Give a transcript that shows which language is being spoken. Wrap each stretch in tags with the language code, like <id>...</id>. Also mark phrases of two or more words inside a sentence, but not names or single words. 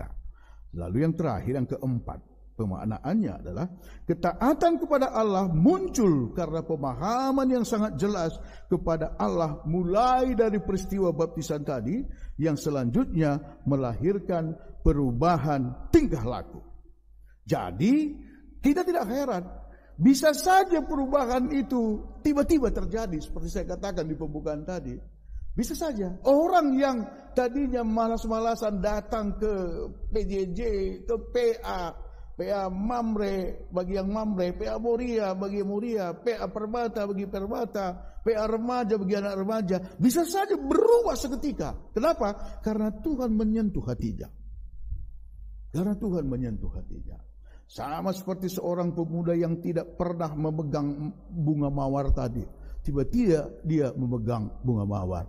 <id>Lalu yang terakhir, yang keempat, pemaknaannya adalah ketaatan kepada Allah muncul karena pemahaman yang sangat jelas kepada Allah mulai dari peristiwa baptisan tadi, yang selanjutnya melahirkan perubahan tingkah laku. Jadi kita tidak heran, bisa saja perubahan itu tiba-tiba terjadi, seperti saya katakan di pembukaan tadi. Bisa saja orang yang tadinya malas-malasan datang ke PJJ, ke PA Mamre bagi yang Mamre, PA Moria bagi Moria, PA Permata bagi Permata, PA Remaja bagi anak remaja, bisa saja berubah seketika. Kenapa? Karena Tuhan menyentuh hatinya. Sama seperti seorang pemuda yang tidak pernah memegang bunga mawar tadi, tiba-tiba dia memegang bunga mawar.</id>